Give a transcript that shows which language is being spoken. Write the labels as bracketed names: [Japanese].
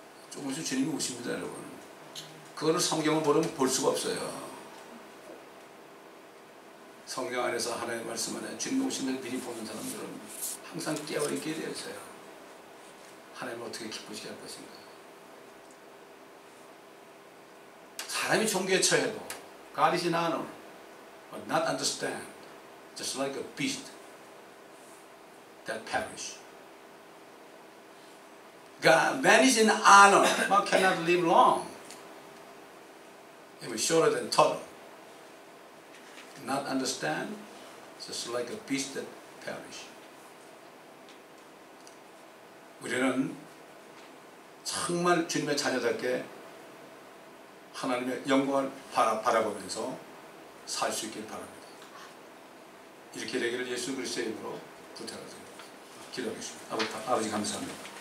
[Korean] 조금씩 주님이 오십니다, 여러분. 그거를 성경을 보면 볼 수가 없어요. 성경 안에서 하나님의 말씀 안에 주님 오시면 미리 보는 사람들은 항상 깨어있게 되어 있어요. 하나님을 어떻게 기쁘시게 할 것인가. 사람이 종교에 처해도 [English] God is in honor, but not understand, just like a beast that perish. Man is in honor, but cannot live long. Even shorter than turtle. Not understand, just like a beast that perish. [Korean] 우리는 정말 주님의 자녀답게 하나님의 영광을 바라보면서 살 수 있길 바랍니다. 이렇게 되기를 예수 그리스도의 이름으로 부탁드립니다. 기도하겠습니다. 아버지 감사합니다.